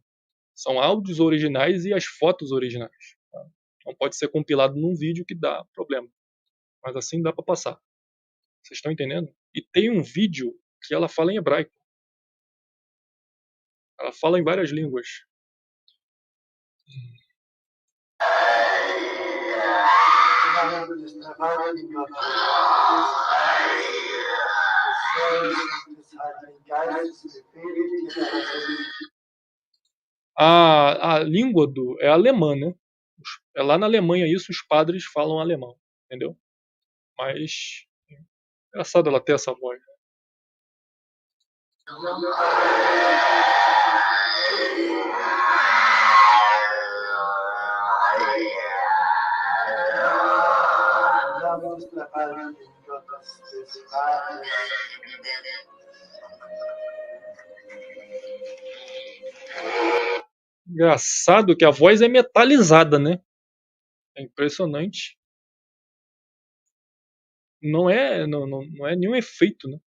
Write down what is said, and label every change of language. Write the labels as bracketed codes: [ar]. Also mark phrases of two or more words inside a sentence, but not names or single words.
[pt] São áudios originais e as fotos originais. Tá? Não pode ser compilado num vídeo que dá problema. Mas assim dá para passar. Vocês estão entendendo? E tem um vídeo que ela fala em hebraico. Ela fala em várias línguas. [de] Im Namen des dreifaltigen Gottes, des Sohnes und des Heiligen Geistes befehle ich dir, dass [pt] A língua é alemã, né? É lá na Alemanha isso, os padres falam alemão, entendeu? Mas engraçado ela ter essa voz. [de] im Namen des dreifaltigen Gottes, des Vaters, [pt] Engraçado que a voz é metalizada, né? É impressionante. Não é nenhum efeito, né?